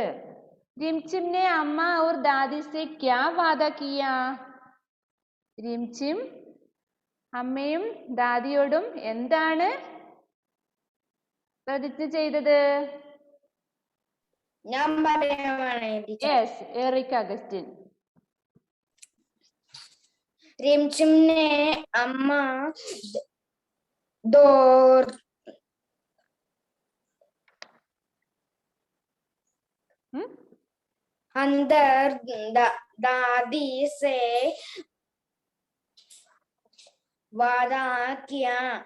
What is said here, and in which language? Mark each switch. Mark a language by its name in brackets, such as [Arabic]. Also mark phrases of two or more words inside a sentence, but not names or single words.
[Hindi] रिमझिम ने अम्मा और दादी से क्या वादा किया? [Malayalam] റിംചിം അമ്മയും ദാദിയോടും എന്താണ് പ്രതിജ്ഞ ചെയ്തത്? ഞാൻ പറയാനാണ്. യെസ്, എറിക് അഗസ്റ്റിൻ. [Hindi] रिमझिम ने अम्मा दौर अंदर दादी से वादा किया,